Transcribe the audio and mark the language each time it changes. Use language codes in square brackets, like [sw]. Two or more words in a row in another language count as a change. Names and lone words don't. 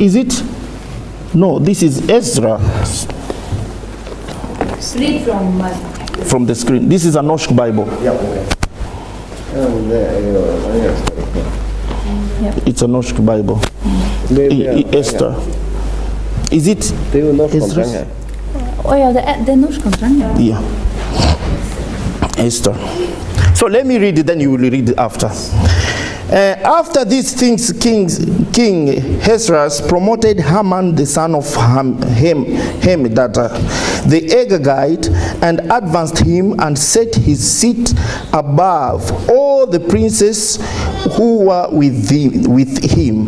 [en] Is it? No, this is Ezra Read from the screen. This is a Norsk Bible. [no] Ja, ok. [en] It's a Norsk Bible. Esther. Is it? [no] Det er jo norsk han [en] Ezra? [no] trenger. ja, det er norsk han trenger. [en] Yeah. Esther. So let me read it, then you will read it after. After these things, King Ahasuerus promoted Haman, the son of Hammedatha, the Agagite, and advanced him and set his seat above all the princes who were with him.